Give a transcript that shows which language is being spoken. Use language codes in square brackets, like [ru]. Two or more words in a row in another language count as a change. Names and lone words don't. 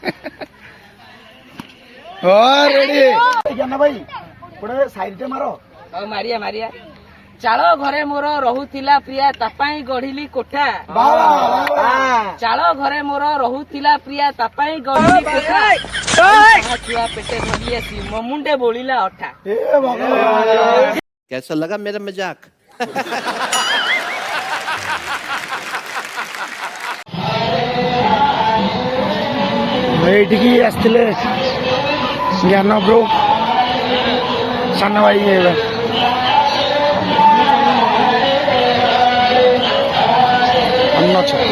[or] ରେଡି ଜ୍ଞାନ ଭାଇ ଗୋଟେ ସାଇଡରେ ମାର। ହଉ ମାରିଆ ମାରିଆ। ଚାଳ ଘରେ ମୋର ରହୁଥିଲା ପ୍ରିୟା, ତା ପାଇଁ ଗଢିଲି କୋଠା। ଚାଳ ଘରେ ମୋର ରହୁଥିଲା ପ୍ରିୟା, ତା ପାଇଁ ଗଢିଲି କୋଠା। ଛୁଆ ପେଟେ ଧରି ଆସି ମୋ ମୁଣ୍ଡେ ବୋଳିଲା ଅଠା। [hi] कैसा लगा मेरा मजाक। [or] ଏଇଠିକି ଆସିଥିଲେ ଜ୍ଞାନ ବ୍ରୋ, ସାନ ଭାଇ ଅଛ।